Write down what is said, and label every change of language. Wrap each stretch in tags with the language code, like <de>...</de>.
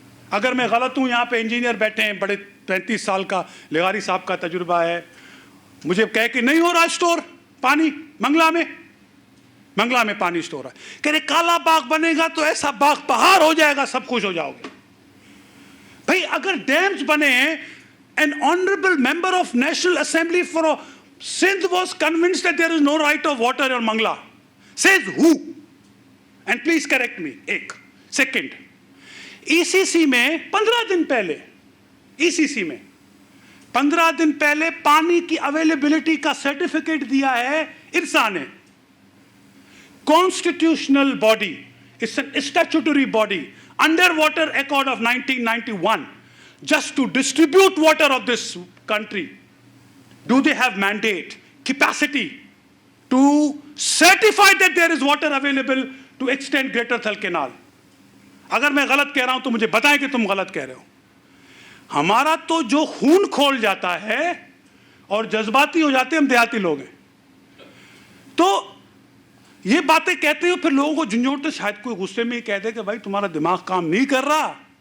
<ur>اگر میں غلط ہوں, یہاں پہ انجینئر بیٹھے ہیں, بڑے 35 سال کا لغاری صاحب کا تجربہ ہے, مجھے کہہ کہ نہیں ہو رہا اسٹور پانی منگلا میں پانی اسٹور ہے. کہہ رہے کالا باغ بنے گا تو ایسا باغ بہار ہو جائے گا, سب خوش ہو جاؤ گے. بھائی اگر ڈیمز بنے ہیں,</ur> <en>an honorable member of National Assembly for Sindh was convinced that there is no right of water in Mangla. Says who? And please correct me.</en> <ur>ایک سیکنڈ, ECC میں 15 دن پہلے, ECC میں 15 دن پہلے پانی کی اویلیبلٹی کا سرٹیفکیٹ دیا ہے ارسا نے.</ur> <en>Constitutional body, it's a statutory body under Water Accord of 1991, just to distribute water of this country. Do they have mandate, capacity to certify that there is water available to extend Greater Thal Canal?</en> <ur>اگر میں غلط کہہ رہا ہوں تو مجھے بتائیں کہ تم غلط کہہ رہے ہو. ہمارا تو جو خون کھول جاتا ہے اور جذباتی ہو جاتے ہیں, ہم دیہاتی لوگ ہیں, تو یہ باتیں کہتے ہیں, پھر لوگوں کو جھنجھوڑتے, شاید کوئی غصے میں ہی کہتے کہ بھائی تمہارا دماغ کام نہیں کر رہا.</ur>